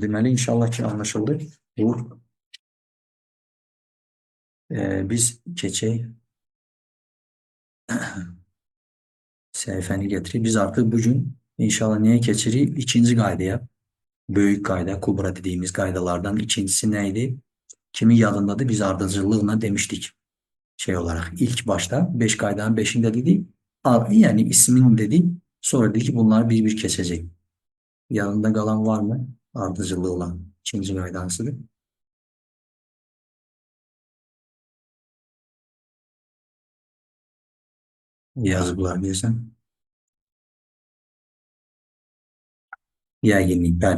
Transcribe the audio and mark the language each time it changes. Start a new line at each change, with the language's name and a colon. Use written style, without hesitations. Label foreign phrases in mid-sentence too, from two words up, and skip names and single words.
Azerbaijani: Deməli, inşallah ki, anlaşıldı. Bu, biz keçək səhifəni gətirib. Biz artıq bugün inşallah nəyə keçirik? İkinci qaydaya. Böyük qayda, kubra dediyimiz qaydalardan ikincisi nə idi? Kimin yadındadır? Biz ardıcıllıqla demişdik.
Turkish: Şey olarak ilk başta 5 qaydanın 5'inde dedik. Yani ismini dedik. Sonra dedik ki bunlar bir keçecek. Yanında qalan var mı?
Azerbaijani: Ardıcıllıqla ikinci qaydansıdır. Yazıblar deyəsən. Yəqinlik, bəli.